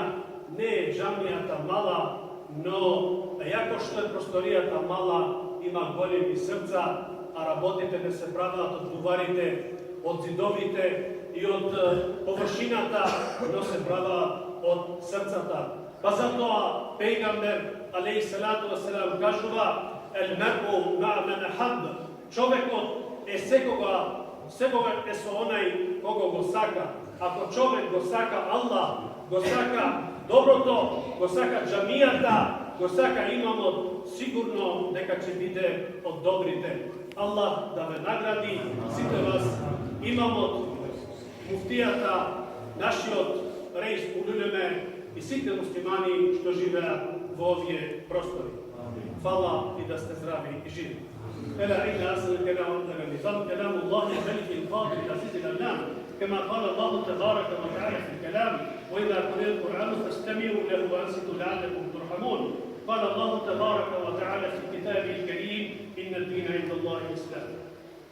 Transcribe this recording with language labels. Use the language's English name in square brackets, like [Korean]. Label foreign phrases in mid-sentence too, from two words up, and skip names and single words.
[Macedonian] Не е џамијата мала, но јако што е просторијата мала, има големи срца, а работите не се прават од буварите, од зидовите и од површината, но се прават од срцата. Па затоа Пејгамбер [Arabic] عليه الصلاة والسلام [Macedonian] кажува: [Arabic] "المرء مع من أحب", [Macedonian] човекот е секогаш е со онај кого го сака. Ако човек го сака Аллах, го сака доброто, го сака џамијата, го сака имамот, сигурно дека ќе биде од добрите. Аллах да ве награди сите вас, имамот, муфтијата, нашиот Реис Улулеме и сите муслимани што живеат во овие простори. Фала и да сте здрави и живи. [Arabic] فلا عين أصل الكلام نظام كلام الله الملك القادر العزيز العلام كما قال الله تبارك وتعالى في الكلام: وإذا قرئ القرآن فاستمعوا له وأنصتوا لعلكم ترحمون. قال الله تبارك وتعالى في كتابه الكريم: إن الدين عند الله الإسلام.